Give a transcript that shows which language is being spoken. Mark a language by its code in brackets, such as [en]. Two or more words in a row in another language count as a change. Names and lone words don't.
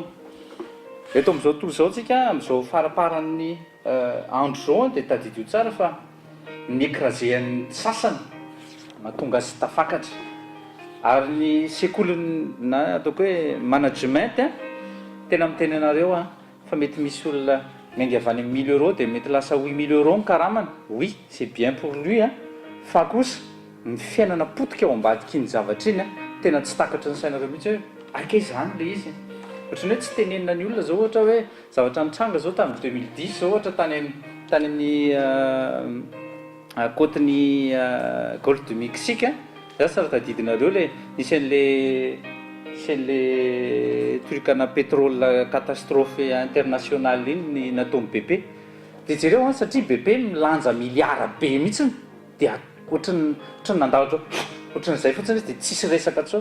[mg] Eto amin'izao tontolo izao tsika amin'izao faraparan'ny andro zao dia tadidio tsara fa ny écraséan'ny sasany mahatonga azy tafakatra. Ary ny sekoly na ataoko hoe management tena miteny anareo fa mety misy olona miainga avy any amin'ny 1000 € dia mety lasa 8000 € ny karamana. [fr] Oui, c'est bien pour lui [mg] fa kosa ny fiainana potika ao ambadika iny zavatra iny tena tsy takatra ny sainareo mihitsy hoe ake zany le izy. Ohatrany hoe tsy tenenina ny olona zao ohatra hoe zavatra nitranga zao tamin'ny 2010 zao ohatra tany amin'ny côte-ny golfe du Mexique za tsara tadidinareo le nisy an'le trucana pétrole [fr] catastrophe internationale [mg] iny ny nataon'ny BP. Dia jereo satria BP milanja miliara be mihitsiny dia ohatrany nandahatra ohatran'izay fotsiny izy dia tsisy resaka intsony.